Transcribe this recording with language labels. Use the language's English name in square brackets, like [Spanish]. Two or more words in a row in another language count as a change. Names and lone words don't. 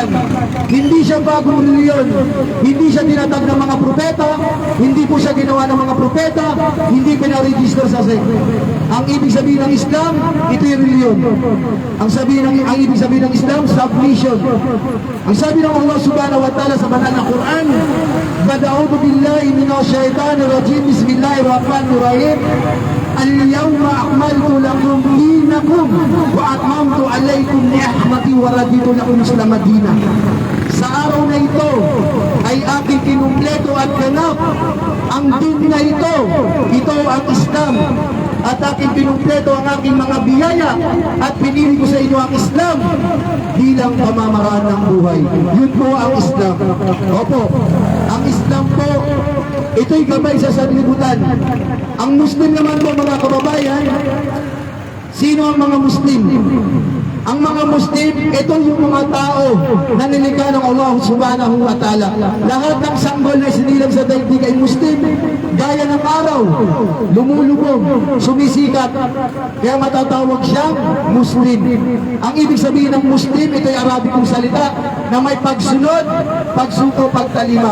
[Filipino] Hindi siya bagong reliyon. Hindi siya tinatag ng mga propeta. Hindi po siya ginawa ng mga propeta. Hindi pinaregister sa sekre. Ang ibig sabihin ng Islam, ito yung reliyon. Ang ibig sabihin ng Islam, submission. Ang sabi ng Allah [Arabic] سبحانه وتعالى [Filipino] sa banal na Quran, [Arabic] أعوذ بالله من الشيطان الرجيم بسم الله الرحمن الرحيم. اليوم أكملت لكم دينكم وأتممت عليكم نعمتي ورضيت لكم الإسلام دينا. [Filipino] Sa araw na ito ay aking kinumpleto at ganap ang din na ito. Ito ang Islam. At aking kinumpleto ang aking mga biyaya at pinili ko sa inyo ang Islam bilang pamamaraan ng buhay. Yun po ang Islam. Opo. Ang Islam po, ito'y gabay sa sanlibutan. Ang Muslim naman po mga kababayan, sino ang mga Muslim? Ang mga Muslim, ito yung mga tao na nilikha ng Allah [Arabic] سبحانه وتعالى. [Filipino] Lahat ng sanggol na sinilang sa daigdig ay Muslim. Gaya ng araw, lumulubog, sumisikat. Kaya matatawag siyang Muslim. Ang ibig sabihin ng Muslim, ito ay Arabikong salita na may pagsunod, pagsuko, pagtalima.